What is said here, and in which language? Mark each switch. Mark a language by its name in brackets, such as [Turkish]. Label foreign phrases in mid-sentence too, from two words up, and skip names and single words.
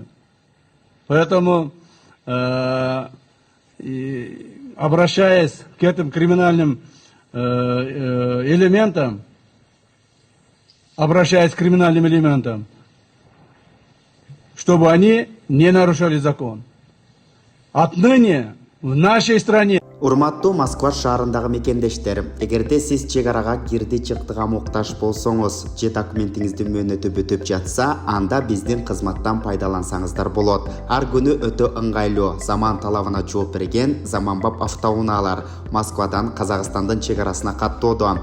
[Russian] Поэтому, обращаясь к этим криминальным элементам, чтобы они не нарушали закон. Отныне в нашей стране [Kyrgyz] Урматтуу Москва шаарындагы мекендештер, эгерде сиз чек арага кирди чыктыга муктаж болсоңуз, же документиңизди мөөнөтү бүтүп жатса, анда биздин кызматтан пайдалансаңыздар болот. Ар күнү өтө ыңгайлуу, заман талабына жооп берген заманбап автоунаалар Москвадан Казакстандын чек арасына каттоодо.